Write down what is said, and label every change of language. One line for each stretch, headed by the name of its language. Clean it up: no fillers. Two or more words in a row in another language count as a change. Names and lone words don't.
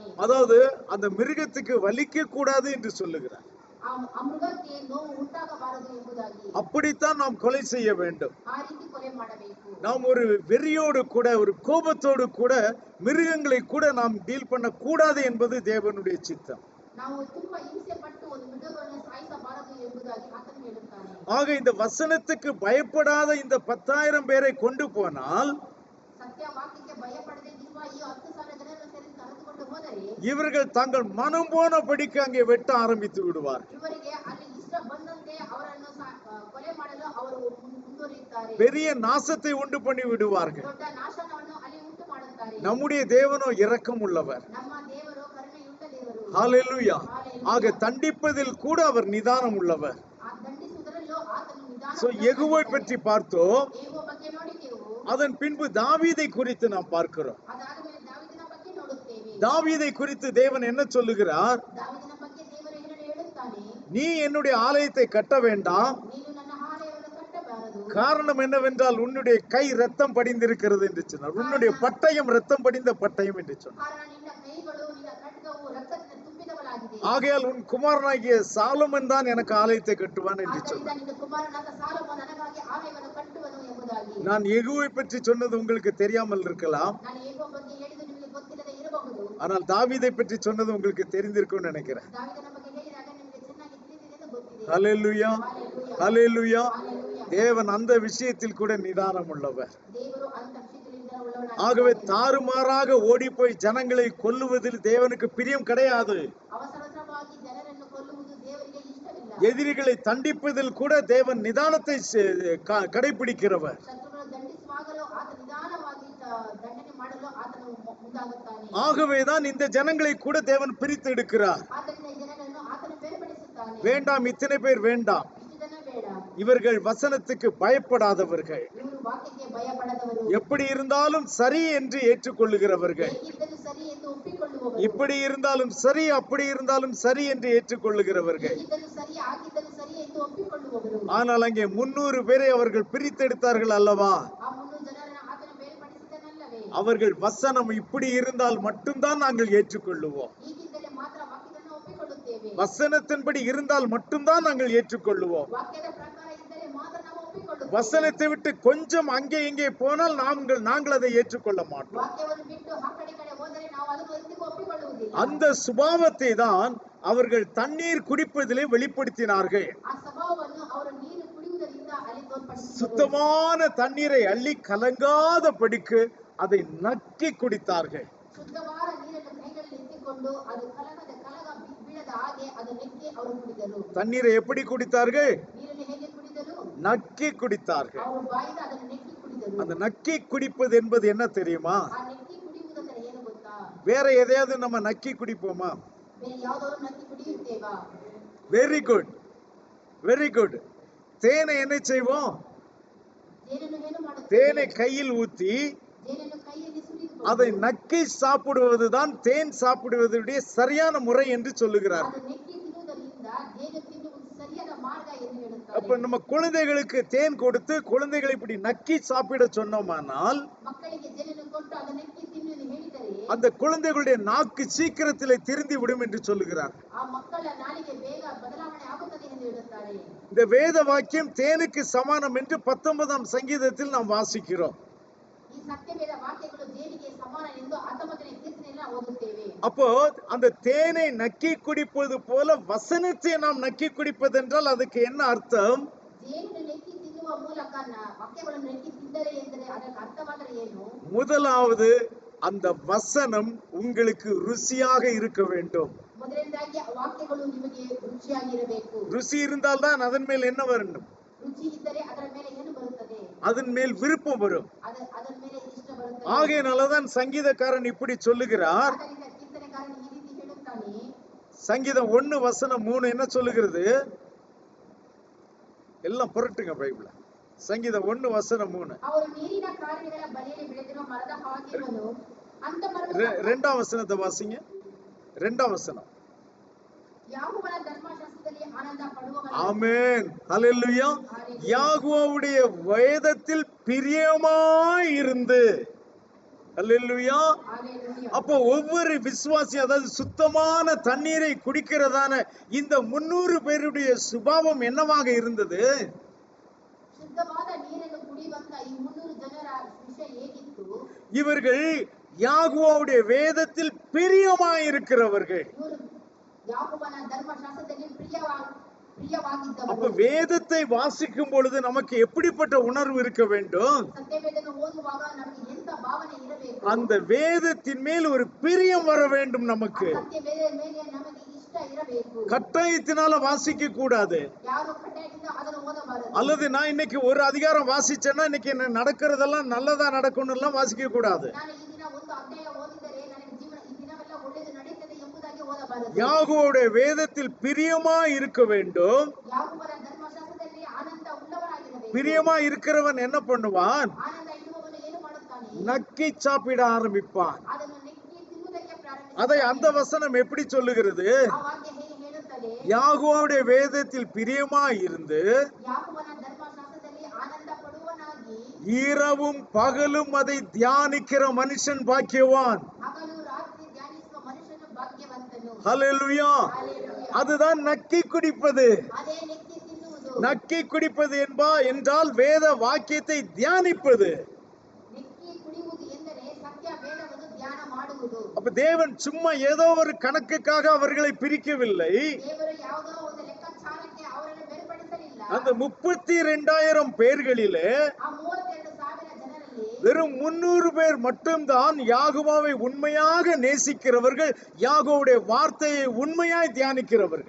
Tamil: அதாவது அந்த மிருகத்துக்கு வலிக்க கூடாது என்று சொல்லுகிறார்.
Kannada: ಆ ಮೃಗಕ್ಕೆ ನೋವು ಉಂಟಾಗಬಾರದು ಎಂಬುದಾಗಿ.
Tamil: அப்படித்தான் நாம் கொலை செய்ய வேண்டும்.
Kannada: ಆ ರೀತಿ ಕೊಲೆ ಮಾಡಬೇಕು.
Tamil: நாம் ஒரு வெறியோடு கூட ஒரு கோபத்தோடு கூட மிருகங்களை கூட நாம் டீல் பண்ண கூடாது என்பது தேவனுடைய சித்தம்.
Kannada: ನಾವು ತುಂಬಾ ಹಿಂಸೆ ಪಟ್ಟು ಒಂದು ಮೃಗಗಳನ್ನು ಸಾಯಿಸಬಾರದು ಎಂಬುದಾಗಿ ಆತನು ಹೇಳುತ್ತಾನೆ.
Tamil: ஆக இந்த வசனத்துக்கு பயப்படாத இந்த 10,000 பேரை கொண்டு போனால்
Kannada: ಸತ್ಯ ವಾಕ್ಯಕ್ಕೆ ಭಯಪಡದೆ ಇರುವ ಈ 10,000 ಜನರನ್ನು ಕರೆದುಕೊಂಡು ಹೋದರೆ
Tamil: இவர்கள் தங்கள் மனம் போனபடிக்கு அங்கே வெட்ட ஆரம்பித்து விடுவார்.
Kannada: ಇವರಿಗೆ ಅಲ್ಲಿ ಇಷ್ಟ ಬಂದಂತೆ ಅವರನ್ನು ಕೊಲೆ ಮಾಡಲು ಅವರು ಮುಂದುವರಿಯುತ್ತಾರೆ.
Tamil: பெரிய நாசத்தை உண்டு பண்ணி விடுவார்கள்.
Kannada: ದೊಡ್ಡ ನಾಶನವನ್ನು ಅಲ್ಲಿ ಉಂಟು ಮಾಡುತ್ತಾರೆ.
Tamil: நம்முடைய தேவனோ இரக்கம் உள்ளவர்.
Kannada: ನಮ್ಮ ದೇವರು ಕರುಣೆಯುಳ್ಳ ದೇವರು.
Tamil: ஹalleluya. ஆக தண்டிப்பதில் கூட அவர் நிதானம் உள்ளவர்.
Kannada: ಆ ದಂಡಿಸುವುದರಲ್ಲೂ ಆತನು ನಿಧಾನ.
Tamil: சோ யெகோவை பற்றி பார்த்தோம்.
Kannada: ಯೆಹೋವ ಬಗ್ಗೆ ನೋಡಿದೆವು.
Tamil: அதன் பின்பு தாவீதை குறித்து நாம் பார்க்கிறோம்.
Kannada: ಅದಾದ ಮೇಲೆ ದಾವೀದನ ಬಗ್ಗೆ ನೋಡುತ್ತೇವೆ.
Tamil: தாவீதை குறித்து தேவன் என்ன சொல்லுகிறார்?
Kannada: ದಾವೀದನ ಬಗ್ಗೆ ದೇವರು ಏನನ್ನು ಹೇಳುತ್ತಾನೆ?
Tamil: நீ என்னுடைய ஆலயத்தை கட்ட வேண்டாம்.
Kannada: ನೀನು ನನ್ನ ಆಲಯವನ್ನು ಕಟ್ಟಬಾರದು.
Tamil: காரணம் என்னவென்றால் உன்னுடைய கை ரத்தம் படிந்திருக்கிறது என்று சொன்னார். உன்னுடைய பட்டயம் ரத்தம் படிந்த பட்டயம் என்று சொன்னார்.
Kannada: ಕಾರಣ ನಿನ್ನ ಕೈಗಳು ನಿನ್ನ ಖಡ್ಗವು ರಕ್ತದಿಂದ ತುಂಬಿದವಳಾಗಿದೆ.
Tamil: ஆகையால் உன் குமாரனாகிய சாலமன் தான் எனக்கு ஆலயத்தை கட்டுவான் என்று
Kannada: ಆದ್ದರಿಂದ
Tamil: சொன்னார்.
Kannada: ನಿನ್ನ ಕುಮಾರನಾದ ಸಾಲೋಮೋನ ನನಗಾಗಿ ಆಲಯವನ್ನು ಕಟ್ಟುವನು ಎಂಬುದಾಗಿ.
Tamil: நான் யெகோவை பற்றி சொன்னது உங்களுக்கு தெரியாமல் இருக்கலாம்.
Kannada: ನಾನು ಯೆಹೋವ ಬಗ್ಗೆ ಹೇಳಿದ್ದು ನಿಮಗೆ ಗೊತ್ತಿಲ್ಲದೆ ಇರಬಹುದು.
Tamil: ஆனால் தாவீதை பற்றி சொன்னது உங்களுக்கு தெரிந்திருக்கும்னு நினைக்கிறேன்.
Kannada: ದಾವೀದನ ಬಗ್ಗೆ ಹೇಳಿದಾಗ ನಿಮಗೆ ಚೆನ್ನಾಗಿ ತಿಳಿದಿದೆ ಎಂದು ಗೊತ್ತಿದೆ.
Tamil: ஹalleluya. ஹalleluya. தேவன் அந்த விஷயத்தில் கூட நிதானம் உள்ளவர்.
Kannada: ದೇವರು ಅಂತ ವಿಷಯದಲ್ಲಿ ನಿಧಾನವುಳ್ಳವನಾಗಿದ್ದಾನೆ.
Tamil: ஆகவே தாறுமாறாக ஓடி போய் ஜனங்களை கொல்லுவதில் தேவனுக்கு பிரியம் கிடையாது.
Kannada: ಅವಸರವಾಗಿ ಜನರನ್ನು ಕೊಲ್ಲುವುದು ದೇವರಿಗೆ ಇಷ್ಟವಿಲ್ಲ.
Tamil: எதிரிகளை தண்டிப்பதில் கூட தேவன் நிதானத்தை கடைபிடிக்கிறவர்.
Kannada: ಶತ್ರುಗಳು ದಂಡಿಸುವಾಗಲೂ ಆತ ನಿಧಾನವಾಗಿ ದಂಡನೆ ಮಾಡಲು ಆತನು ಮುಂದಾಗುತ್ತಾನೆ.
Tamil: ஆகவேதான் இந்த ஜனங்களை கூட தேவன் பிரித்து எடுக்கிறார்.
Kannada: ಆದ್ದರಿಂದ ಈ ಜನರನ್ನು ಆತನು ಬೇರ್ಪಡಿಸುತ್ತಾನೆ.
Tamil: வேண்டாம், இத்தனை பேர் வேண்டாம்.
Kannada: ಇಷ್ಟು ಜನ ಬೇಡ.
Tamil: இவர்கள் வசனத்துக்கு பயப்படாதவர்கள்,
Kannada: ಇವರು ವಾಕ್ಯಕ್ಕೆ ಭಯಪಡದವರು,
Tamil: எப்படி இருந்தாலும் சரி என்று ஏற்றுக்கொள்ளுகிறவர்கள்,
Kannada: ಹೇಗಿದ್ದರೂ ಸರಿ ಎಂದು ಒಪ್ಪಿಕೊಳ್ಳುವವರು,
Tamil: இப்படி இருந்தாலும் சரி அப்படி இருந்தாலும் சரி என்று ஏற்றுக்கொள்ளுகிறவர்கள்.
Kannada: ಹೇಗಿದ್ದರೂ ಸರಿ ಆಗಿದ್ದರೂ ಸರಿ ಎಂದು ಒಪ್ಪಿಕೊಳ್ಳುವವರು.
Tamil: ஆனால் அங்கே 300 பேரை அவர்கள் பிரித்தெடுத்தார்கள் அல்லவா?
Kannada: ಆ 300 ಜನರನ್ನು ಆತನು ಬೇರ್ಪಡಿಸಿದನಲ್ಲವೇ?
Tamil: அவர்கள் வசனம் இப்படி இருந்தால் மட்டும்தான் நாங்கள் ஏற்றுக்கொள்ளுவோம்.
Kannada: ಹೀಗಿದ್ದರೆ ಮಾತ್ರ ವಾಕ್ಯವನ್ನು ಒಪ್ಪಿಕೊಳ್ಳುತ್ತೇವೆ.
Tamil: வசனத்தின்படி இருந்தால் மட்டும்தான் நாங்கள் ஏற்றுக்கொள்ளுவோம்.
Kannada: ವಾಕ್ಯದ ಪ್ರಕಾರ ಇದ್ದರೆ ಮಾತ್ರ ನಾವು ಒಪ್ಪಿಕೊಳ್ಳುತ್ತೇವೆ.
Tamil: வசனத்தை விட்டு கொஞ்சம் அங்கே இங்கே போனால் நாங்கள் அதை ஏற்றுக்கொள்ள மாட்டோம்.
Kannada: ವಾಕ್ಯವನ್ನು ಬಿಟ್ಟು ಆ ಕಡೆ ಈ ಕಡೆ ಹೋದರೆ ನಾವು ಅದನ್ನು ಎಂದಿಗೂ ಒಪ್ಪಿಕೊಳ್ಳುವುದಿಲ್ಲ.
Tamil: அந்த சுபாவத்தை தான் அவர்கள் தண்ணீர் குடிப்பதிலே வெளிப்படுத்தினார்கள்.
Kannada: ಆ ಸ್ವಭಾವವನ್ನು ಅವರು ನೀರು ಕುಡಿಯುವುದರಿಂದ ಅಲ್ಲಿ ತೋರ್ಪಡಿಸಿದರು.
Tamil: சுத்தமான தண்ணீரை அள்ளி கலங்காதபடிக்கு அதை நக்கி குடித்தார்கள்.
Kannada: ಶುದ್ಧವಾದ ನೀರನ್ನು ಕೈಗಳಲ್ಲಿ ಎತ್ತಿಕೊಂಡು ಅದು ಕಲಗ ಬೀಳದ ಹಾಗೆ ಅದು ನೆಕ್ಕಿ ಅವರು ಕುಡಿದರು.
Tamil: தண்ணீரை எப்படி குடித்தார்கள்?
Kannada: ನೀರನ್ನು ಹೇಗೆ ಕುಡಿದರು?
Tamil: நக்கி குடித்தார்கள்.
Kannada: ಅವರು ಬಾಯಿಂದ ಅದನ್ನು ನೆಕ್ಕಿ ಕುಡಿದರು.
Tamil: அந்த நக்கி குடிப்பது என்பது என்ன தெரியுமா?
Kannada: ಆ ನೆಕ್ಕಿ ಕುಡಿಯುವುದಂದ್ರೆ ಏನು ಗೊತ್ತಾ?
Tamil: வேற எதையாவது நம்ம நக்கி குடிப்போமா?
Kannada: ಬೇರೆ ಯಾವ್ದಾದ್ರು ನೆಕ್ಕಿ ಕುಡಿಯುತ್ತೇವಾ?
English: very good, very good.
Tamil: தேனை என்ன செய்வோம்?
Kannada: ಜೇನನ್ನು ಏನು ಮಾಡುತ್ತೇವೆ?
Tamil: தேனை கையில் ஊத்தி
Kannada: ಜೇನನ್ನು ಕೈಯಲ್ಲಿ ಸುರಿದು
Tamil: அதை நக்கி சாப்பிடுவதுதான் தேன் சாப்பிடுவதுடைய சரியான முறை என்று சொல்லுகிறார்.
Kannada: ಅದು ನೆಕ್ಕಿ ತಿನ್ನುವುದರಿಂದ ಜೇನು ತಿನ್ನುವುದು ಸರಿಯಾದ ಮಾರ್ಗ ಎಂದು ಹೇಳುತ್ತಾರೆ.
Tamil: அப்ப நம்ம குழந்தைகளுக்கு தேன் கொடுத்து குழந்தைகளை இப்படி நக்கி சாப்பிட சொன்னோமானால்
Kannada: ಮಕ್ಕಳಿಗೆ ಜೇನನ್ನು ಕೊಟ್ಟು ಅದು ನೆಕ್ಕಿ ತಿನ್ನುವುದು ಹೇಳಿದರೆ
Tamil: அந்த குழந்தைகளுடைய நாக்கு சீக்கிரத்திலே திருந்தி விடும் என்று சொல்லுகிறார்.
Kannada: ಆ ಮಕ್ಕಳ ನಾಲಿಗೆ ಬೇಗ ಬದಲಾವಣೆ ಆಗುತ್ತದೆ ಎಂದು ಹೇಳುತ್ತಾರೆ.
Tamil: இந்த வேத வாக்கியம் தேனுக்கு சமானம் என்று 19ஆம் சங்கீதத்தில் நாம் வாசிக்கிறோம்.
Kannada: ಈ ಸತ್ಯವೇದ ವಾಕ್ಯಗಳು ಜೇನಿಗೆ ಸಮಾನ ಎಂದು 19ನೇ ಕೀರ್ತನೆಯಲ್ಲಿ ನಾವು ಓದುತ್ತೇವೆ.
Tamil: அப்போ அந்த தேனை நக்கி குடிப்பது போல வசனத்தை நாம் நக்கி குடிப்பதென்றால் அதுக்கு என்ன அர்த்தம்?
Kannada: ಜೇನನ್ನು ನೆಕ್ಕಿ ತಿನ್ನುವ ಮೂಲಕ ವಾಕ್ಯಗಳನ್ನು ನೆಕ್ಕಿ ತಿಂದರೆ ಎಂದರೆ ಅದಕ್ಕೆ ಅರ್ಥವಾದರೆ ಏನು?
Tamil: முதலாவது அந்த வசனம் உங்களுக்கு ருசியாக இருக்க வேண்டும்.
Kannada: ಮೊದಲನೇದಾಗಿ ವಾಕ್ಯಗಳು ನಿಮಗೆ ರುಚಿಯಾಗಿರಬೇಕು.
Tamil: ருசி இருந்தால்தான் அதன் மேல் என்ன வரணும்?
Kannada: ರುಚಿ ಇದ್ದರೆ ಅದರ ಮೇಲೆ ಏನು ಬರುತ್ತದೆ?
Tamil: அதன் மேல் விருப்பம் வரும்.
Kannada: ಅದರ ಮೇಲೆ ಇಷ್ಟ ಬರುತ್ತದೆ.
Tamil: ஆகையினாலதான் சங்கீதக்காரன் இப்படி சொல்லுகிறார்.
Kannada: ಆದ್ದರಿಂದ ಕೀರ್ತನೆಗಾರನು ಈ ರೀತಿ ಹೇಳುತ್ತಾನೆ.
Tamil: சங்கீதம் 1:3 என்ன சொல்லுகிறது? எல்லாம் புரட்டுங்க பைபிள. சங்கீதம் 1:3.
Kannada: ಅವರು ನೀರಿನ ಕಾಲುವೆಗಳ ಬಳಿಯಲ್ಲಿ ಬೆಳೆದಿರುವ ಮರದ ಹಾಗಿರುವನು. ಅಂತ ಮರದ
Tamil: 2ஆம் வசனத்தை வாசிங்க. 2ஆம் வசனம்.
Kannada: ಯಾಹುವನ ಧರ್ಮಶಾಸ್ತ್ರದಲ್ಲಿ ಆನಂದ ಪಡುವವನು.
Tamil: ஆமென். ஹல்லேலூயா. யாகோவுடைய வேதத்தில் பிரியமாய் இருந்து, அல்லேலூயா. Hallelujah. அப்போ ஒவ்வொரு விசுவாசி, அதாவது சுத்தமான தண்ணீரை குடிக்கிறதான இந்த 300 பேருடைய சுபாவம் என்னவாக இருந்தது?
Kannada: ಶುದ್ಧವಾದ ನೀರನ್ನು ಕುಡಿಯುವಂತ ಈ 300 ಜನರ ವಿಷಯ ಹೇಗಿತ್ತು?
Tamil: இவர்கள் யாகுவாவுடைய வேதத்தில் பிரியமாயிருக்கிறவர்கள்.
Kannada: ಇವರು ಯಾಕೋಬನ ಧರ್ಮಶಾಸ್ತ್ರದಲ್ಲಿ
Tamil: அப்ப
Kannada: ಪ್ರಿಯವಾಗಿದ್ದವರು.
Tamil: வேதத்தை வாசிக்கும் பொழுது நமக்கு எப்படிப்பட்ட உணர்வு இருக்க வேண்டும்?
Kannada: ಸತ್ಯವೇದವನ್ನು ಓದುವಾಗ ನಮಗೆ ಎಂತ ಭಾವನೆ ಇರಬೇಕು?
Tamil: அந்த வேதத்தின் மேல் ஒரு பிரியம் வர வேண்டும் நமக்கு.
Kannada: ಸತ್ಯವೇದದ ಮೇಲೆ ನಮಗೆ ಇಷ್ಟ ಇರಬೇಕು.
Tamil: கட்டாயத்தினால வாசிக்க கூடாது.
Kannada: ಯಾರು ಕಡ್ಡಾಯದಿಂದ ಅದನ್ನು ಓದಬಾರದು.
Tamil: அல்லது நான் இன்னைக்கு ஒரு அதிகாரம் வாசிச்சேன்னா இன்னைக்கு என்ன நடக்கிறதெல்லாம் நல்லதா நடக்கணும் எல்லாம் வாசிக்க கூடாது.
Kannada: ನಾನು ಈ ದಿನ ಒಂದು ಅಧ್ಯಾಯ ಓದಿದರೆ ನನಗೆ ಜೀವನ ಈ ದಿನವೆಲ್ಲ ಒಳ್ಳೆಯದು ನಡೆಯುತ್ತದೆ ಎಂಬುದಾಗಿ ಓದಬಾರದು.
Tamil: யாகோவுடைய வேதத்தில் பிரியமா இருக்க வேண்டும்.
Kannada: ಯಾಕೋಬನ ಧರ್ಮಶಾಸ್ತ್ರದಲ್ಲಿ ಆನಂದ ಉಳ್ಳವರಾಗಿರಬೇಕು.
Tamil: பிரியமா இருக்கிறவன் என்ன பண்ணுவான்?
Kannada: ಆನಂದ ಇಡುವವನು ಏನು ಮಾಡುತ್ತಾನೆ?
Tamil: நக்கி சாப்பிட ஆரம்பிப்பான்.
Kannada: ಅದನ್ನು ನೆಕ್ಕಿ ತಿನ್ನುವುದಕ್ಕೆ ಪ್ರಾರಂಭಿಸುತ್ತಾನೆ.
Tamil: அதை அந்த வசனம் எப்படி சொல்லுகிறது?
Kannada: ಆ ವಾಕ್ಯ ಹೇಗೆ ಹೇಳುತ್ತದೆ?
Tamil: யாகோவுடைய வேதத்தில் பிரியமா இருந்து
Kannada: ಯಾಕೋಬನ ಧರ್ಮಶಾಸ್ತ್ರದಲ್ಲಿ ಆನಂದ ಪಡುವನಾಗಿ
Tamil: இரவும் பகலும் அதை தியானிக்கிற மனுஷன் பாக்கியவான்.
Kannada: ಹಗಲು ರಾತ್ರಿ ಧ್ಯಾನಿಸುವ ಮನುಷ್ಯನು ಭಾಗ್ಯವಂತನು.
Tamil: ஹல்லேலூயா. Hallelujah. அதுதான் நக்கி குடிப்பது.
Kannada: ಅದೇ ನೆಕ್ಕಿ ತಿನ್ನುವುದು.
Tamil: நக்கி குடிப்பது என்றால் வேத வாக்கியத்தை தியானிப்பது.
Kannada: ನೆಕ್ಕಿ ಕುಡಿಯುವುದು ಎಂದರೆ ಸತ್ಯ ವೇದವನ್ನು ಧ್ಯಾನ ಮಾಡುವುದು.
Tamil: அப்ப தேவன் சும்மா ஏதோ ஒரு கணக்குக்காக அவர்களை பிரிக்கவில்லை.
Kannada: ದೇವರು ಯಾವುದೋ ಒಂದು ಲೆಕ್ಕಾಚಾರಕ್ಕೆ ಅವರನ್ನು ಬೇರ್ಪಡಿಸಲಿಲ್ಲ.
Tamil: அந்த 32,000 பேர்களிலே
Kannada: ಆ 32,000 ಜನರಲ್ಲಿ
Tamil: வெறும் 300 பேர் மட்டும்தான் யாகோவாவை உண்மையாக நேசிக்கிறவர்கள், யாகோவுடைய வார்த்தையை உண்மையாய் தியானிக்கிறவர்கள்.